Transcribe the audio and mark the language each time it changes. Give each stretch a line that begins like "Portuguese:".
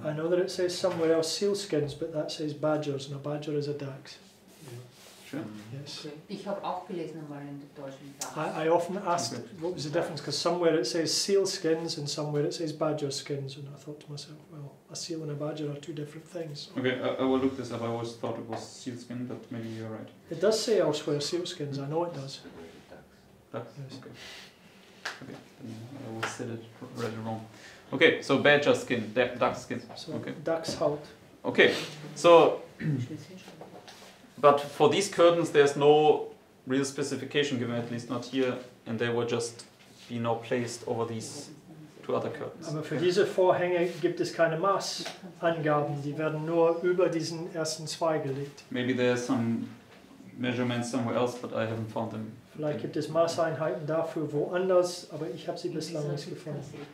English: I know that it says somewhere else sealskins, but that says badgers, and a badger is a Dachs. Sure. Yes. Okay.
German: Ich habe auch gelesen einmal in der deutschen Sprache.
English: I often asked Okay. what was the difference, because somewhere it says seal skins and somewhere it says badger skins, and I thought to myself, well, a seal and a badger are two different things. Okay, I will look this up. I always thought it was sealskin, but maybe you're right. It does say elsewhere seal skins, I know it does. Ducks? Yes. Okay. Okay, then I will said it read it wrong. Okay, so badger skin, duck skin. So Okay.
German: Dachshaut.
English: Okay, so but for these curtains there's no real specification given, at least not here, and they will just be now placed over these two other curtains.
German: Aber für diese Vorhänge gibt es keine Maßangaben, die werden nur über diesen ersten zwei gelegt.
English: Maybe there's some measurements somewhere else, but I haven't found them.
German: Vielleicht gibt es Maßeinheiten dafür woanders, aber ich habe sie bislang nicht gefunden.